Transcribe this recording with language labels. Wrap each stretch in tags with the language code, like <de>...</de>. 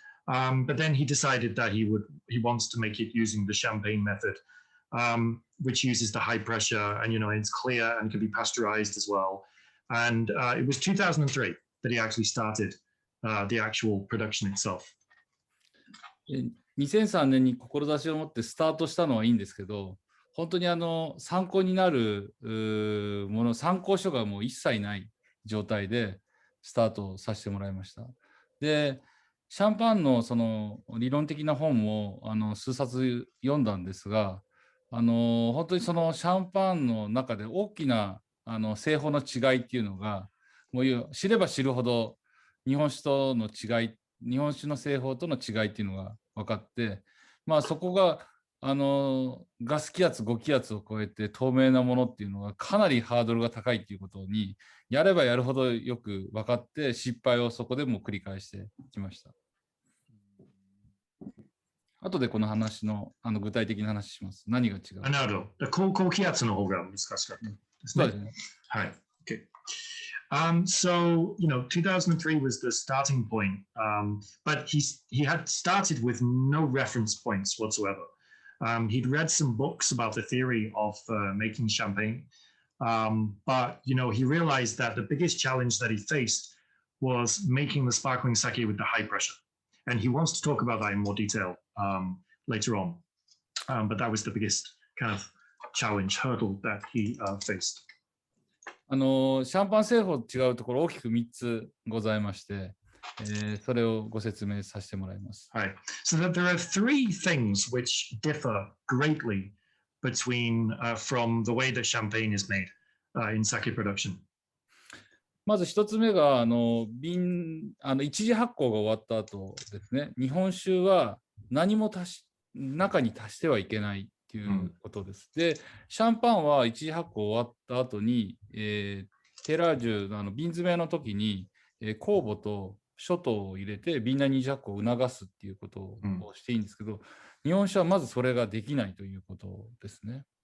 <en>But then he decided that he wants to make it using the champagne method, which uses the high pressure and, it's clear and can be pasteurized as well. And it was 2003 that he actually started the actual production itself.</en> <ja>2003年に志を持ってスタートしたのはいいんですけど、本当に参考になるもの、参考書がもう一切ない状態でスタートさせてもらいました。で、シャンパンのその理論的な本を数冊読んだんですが、本当にそのシャンパンの中で大きな製法の違いっていうのがもう知れば知るほど日本酒との違い、日本酒の製法との違いっていうのが分かって、そこがガス気圧5気圧を超えて透明なものっていうのがかなりハードルが高いっていうことにやればやるほどよく分かって失敗をそこでも繰り返してきました。後でこの話の具体的な話します。何が違う？なるほど。高気圧の方が難しかったですね。そうですね。はい。Okay.</ja> <en>So 2003 was the starting point, but he had started with no reference points whatsoever. He'd read some books about the theory of making champagne, but he realized that the biggest challenge that he faced was making the sparkling sake with the high pressure, and he wants to talk about that in more detail later on. But that was the biggest kind of challenge hurdle that he faced.</en> <ja>シャンパン製法と違うところ大きく3つございまして、それをご説明させてもらいます。</ja> <en>Right. So that there are three things which differ greatly between from the way that champagne is made in sake production.</en> <ja>まず一つ目が一次発酵が終わった後ですね。日本酒は何も中に足してはいけないということです。で、シャンパンは一次発酵終わった後に、テラージュ瓶詰めの時に、酵母と諸糖を入れて瓶内二次発酵を促すっていうことをしていいんですけど、日本酒はまずそれができないということですね。</ja>